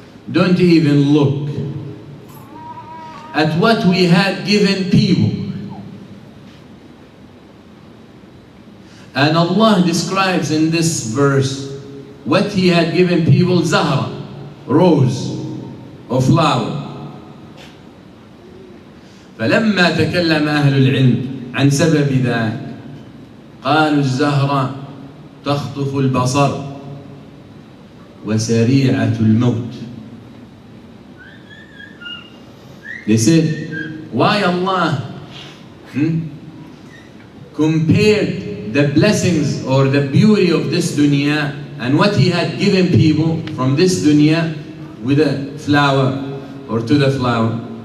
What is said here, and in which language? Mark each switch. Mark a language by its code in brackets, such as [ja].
[en] Don't even look at what we had given people. And Allah describes in this verse what He had given people, zahra, rose or flower. [ar] فلما تكلم أهل العلم عن سبب ذلك قالوا الزهرة تخطف البصر وسريعة الموت. [en] They said, why Allah compared the blessings or the beauty of this dunya and what He had given people from this dunya with a flower or to the flower.